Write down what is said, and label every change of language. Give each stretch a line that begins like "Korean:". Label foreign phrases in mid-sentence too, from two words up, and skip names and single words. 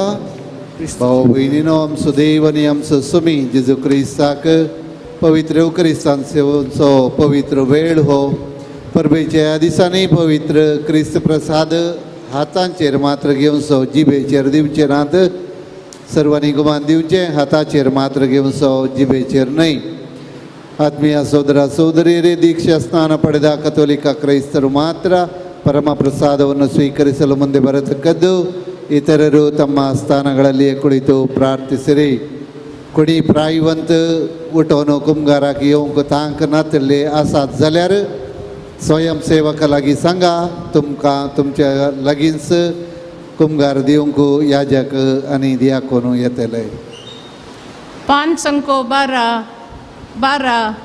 Konkani: भाऊ भयणीनो, आमचो देव आनी आमचो सुमी जेजू क्रिस्ताक पवित्र क्रिस्तान सेवनचो पवित्र वेळ हो. परबेच्या ह्या दिसांनी पवित्र क्रिस्त प्रसाद हातांचेर मात्र घेवनसो, जिबेचेर दिवचे नात. सर्वांनी गुमान दिवचे, हाताचेर मात्र घेवनसो, जिबेचेर न्हय.
Kannada: ಆತ್ಮೀಯ ಸೋದರ ಸೋದರಿಯರೇ, ದೀಕ್ಷಾ ಸ್ನಾನ ಪಡೆದ ಕಥೋಲಿಕ ಕ್ರೈಸ್ತರು ಮಾತ್ರ ಪರಮ ಪ್ರಸಾದವನ್ನು ಸ್ವೀಕರಿಸಲು ಮುಂದೆ ಬರತಕ್ಕದ್ದು. ಇತರರು ತಮ್ಮ ಸ್ಥಾನಗಳಲ್ಲಿಯೇ ಕುಳಿತು ಪ್ರಾರ್ಥಿಸಿರಿ.
Konkani: कोणी प्रायवंत उठोवन कुमगाराक येवंक तांक नातल्ले आसात जाल्यार स्वयंसेवका लागीं सांगा, तुमकां तुमच्या लागींच कुमगार दिवंक याजक आनी दियाकोन येतले. पान संको 12.